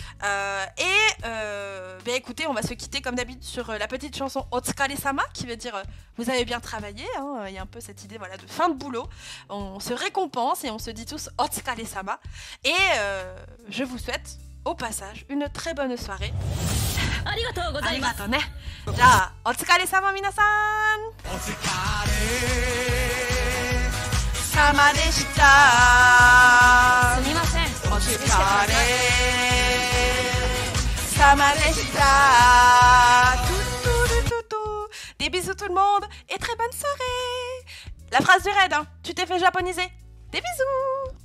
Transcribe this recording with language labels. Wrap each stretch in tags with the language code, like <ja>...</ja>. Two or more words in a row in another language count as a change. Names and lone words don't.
<fr>Bien écoutez, on va se quitter comme d'habitude sur la petite chanson Otsukare-sama, qui veut dire vous avez bien travaillé. Hein. Il y a un peu cette idée voilà, de fin de boulot. On se récompense et on se dit tous Otsukare-sama. Et je vous souhaite au passage une très bonne soirée.</fr> <ja>ありがとうね。じゃ、お疲れさまみなさん. さまでした. Sumimasen. お疲れさまでした.</ja> <fr>Des bisous tout le monde et très bonne soirée. La phrase du raid, hein. Tu t'es fait japoniser. Des bisous.</fr>